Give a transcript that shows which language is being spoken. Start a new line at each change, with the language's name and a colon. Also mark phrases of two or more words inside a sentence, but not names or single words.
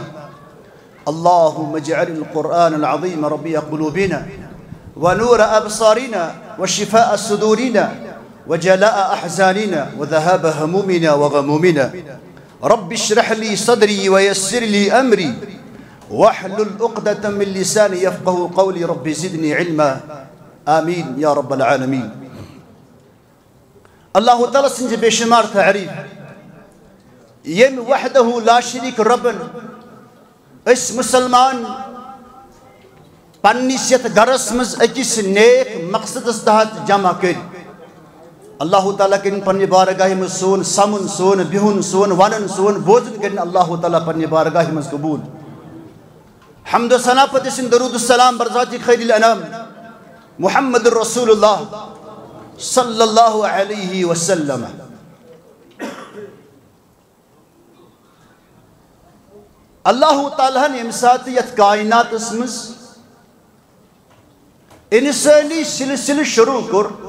Arabic: اللهم اجعل القرآن العظيم ربيع قلوبنا ونور أبصارنا وشفاء صدورنا وجلاء أحزاننا وذهاب همومنا وغمومنا. رب اشرح لي صدري ويسر لي أمري واحلل عقدة من لساني يفقه قولي رب زدني علما آمين يا رب العالمين.
Kashmiri: اللہ تعالیٰ سنجھ بے شمار تعریف یم
Arabic: وحدہ لا شریک
Kashmiri: ربن اس مسلمان پننس یتھ گرس مز اکس نیک مقصد تحت جمع کر. اللہ تعالیٰ کرن پنہ بارگاہ مز سون سمن سون بہن سون ونن سون بوزن کرن اللہ تعالیٰ پنہ بارگاہ مز قبول. حمد و ثنا پتہ سن درود السلام بر ذات خیر الانام محمد رسول اللہ
Arabic: صلی اللہ علیہ وسلم.
Kashmiri: اللہ تعالیٰ نے امسات یت کائنات اسمز انسانی سلسل شروع کر